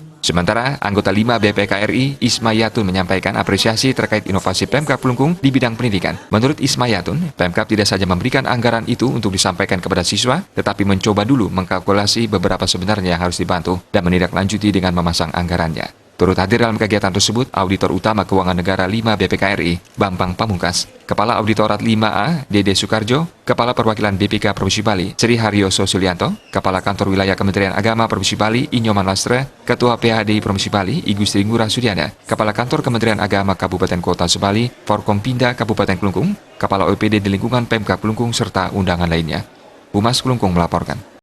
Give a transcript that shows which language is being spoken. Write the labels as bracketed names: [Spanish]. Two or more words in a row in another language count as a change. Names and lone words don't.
[Indonesian] Sementara, anggota 5 BPK RI, Ismayatun menyampaikan apresiasi terkait inovasi Pemkab Klungkung di bidang pendidikan. Menurut Ismayatun, Pemkab tidak saja memberikan anggaran itu untuk disampaikan kepada siswa, tetapi mencoba dulu mengkalkulasi beberapa sebenarnya yang harus dibantu dan menindaklanjuti dengan memasang anggarannya. Turut hadir dalam kegiatan tersebut, Auditor Utama Keuangan Negara 5 BPK RI, Bambang Pamungkas, Kepala Auditorat 5A, Dede Sukarjo, Kepala Perwakilan BPK Provinsi Bali, Sri Haryoso Sulianto, Kepala Kantor Wilayah Kementerian Agama Provinsi Bali, I. Nyoman Lastre, Ketua PHDI Provinsi Bali, I. Gusti Ngurah Sudiana, Kepala Kantor Kementerian Agama Kabupaten Kota Sebali, Forkompinda Kabupaten Klungkung, Kepala OPD di lingkungan Pemkab Klungkung, serta undangan lainnya. Humas Klungkung melaporkan.